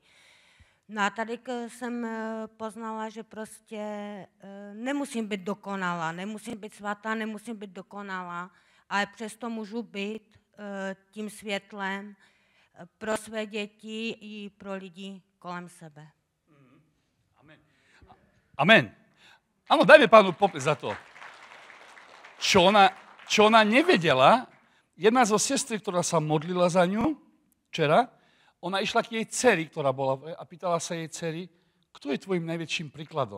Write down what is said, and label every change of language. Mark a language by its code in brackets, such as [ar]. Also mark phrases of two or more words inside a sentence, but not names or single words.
[cs] No a tady jsem poznala, že prostě nemusím být dokonalá, nemusím být svatá, nemusím být dokonalá, ale přesto můžu být tím světlem pro své děti i pro lidi kolem sebe. Amen. Amen. [sk] Áno, dajme pánu popis za to. Čo ona nevedela, jedna zo sestry, ktorá sa modlila za ňu včera, ona išla k jej dceri, ktorá bola, a pýtala sa jej dceri, kto je tvojim najväčším príkladom?